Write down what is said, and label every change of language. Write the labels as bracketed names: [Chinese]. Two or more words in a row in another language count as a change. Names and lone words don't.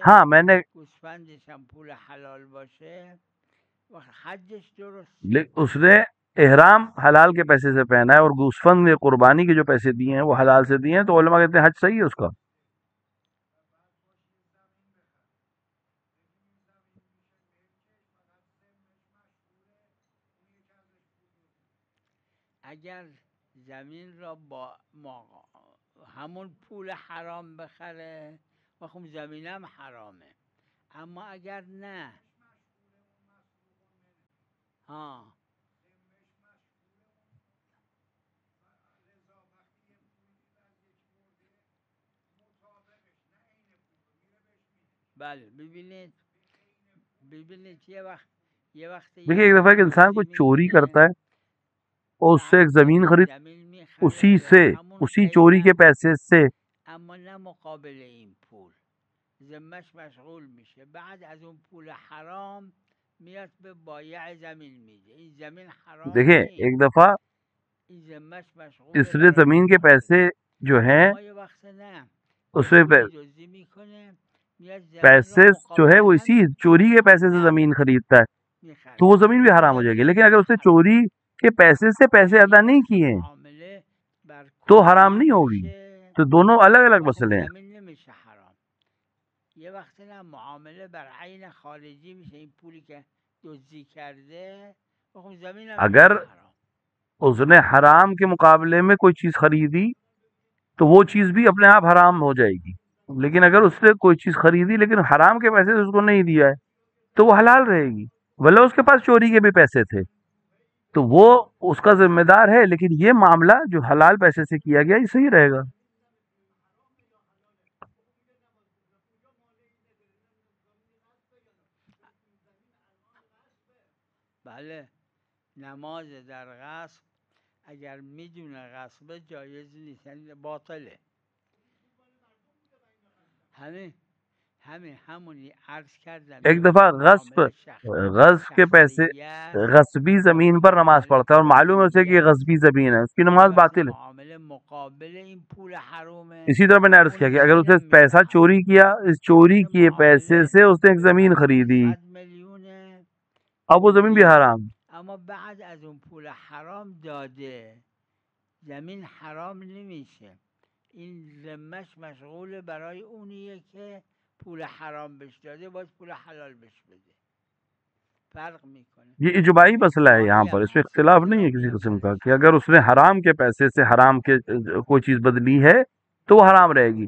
[Urdu] ہاں میں نے اس نے احرام حلال کے پیسے سے پہنا ہے، اور گوسفند قربانی کے جو پیسے دیے ہیں وہ حلال سے دیے ہیں، تو علماء کہتے ہیں حج صحیح ہے اس کا. [Persian] اگر زمین را با همون پول حرام بخره و خب زمینم حرامه، اما اگر نه ها بله ببینید یه وقت [Urdu] دیکھیے ایک دفعہ ایک انسان کوئی چوری کرتا ہے اور اس سے ایک زمین خرید، اسی چوری کے پیسے سے، [Persian] اما نه مقابل این پول ذمش مشغول میشه، بعد از اون پول حرام میاد به بایع زمین میده، این زمین حرام [Urdu] دیکھیں ایک دفعہ [Persian] این ذمش مشغول [Urdu] اس نے زمین کے پیسے جو ہیں اس میں پیسے جو ہے وہ اسی چوری کے پیسے سے زمین خریدتا ہے، تو وہ زمین بھی حرام ہو جائے گی. لیکن اگر اس نے چوری کے پیسے سے پیسے ادا نہیں کیے تو حرام نہیں ہوگی. تو دونوں الگ الگ مسئلے ہیں. [Persian] یه وقتی نه معامله بر عین خارجی میشه، این پولی که دزدی کرده خب زمین هم [Urdu] اگر اس نے حرام کے مقابلے میں کوئی چیز خریدی تو وہ چیز بھی اپنے آپ حرام ہو جائے گی. لیکن اگر اس نے کوئی چیز خریدی لیکن حرام کے پیسے سے اس کو نہیں دیا ہے تو وہ حلال رہے گی، بھلے اس کے پاس چوری کے بھی پیسے تھے تو وہ اس کا ذمہ دار ہے. لیکن یہ معاملہ جو حلال پیسے سے کیا گیا یہ صحیح رہے گا. [Persian] بله نماز در غصب اگر میدونه غصب جایز نیست، یعنی باطله. همونی عرض کردم [Urdu] ایک دفعہ غصب کے پیسے، غصبی زمین پر نماز پڑھتا ہے اور معلوم ہے اسے کہ یہ غصبی زمین ہے، اس کی نماز باطل ہے. اسی طرح میں نے عرض کیا کہ اگر اس نے پیسہ چوری کیا، اس چوری کیے پیسے سے اس نے ایک زمین خریدی، اب وہ زمین بھی حرام. [Persian] اما بعد از اون پول حرام داده زمین حرام نمیشه، این ذمش مشغول برای اونیه که پول حرام بهش داده، باید پول حلال بهش بده. فرق میکنه. [Urdu] یہ اجماعی مسئلہ ہے یہاں پر، اس میں اختلاف نہیں ہے کسی قسم کا کہ اگر اس نے حرام کے پیسے سے حرام کے کوئی چیز بدلی ہے تو وہ حرام رہے گی.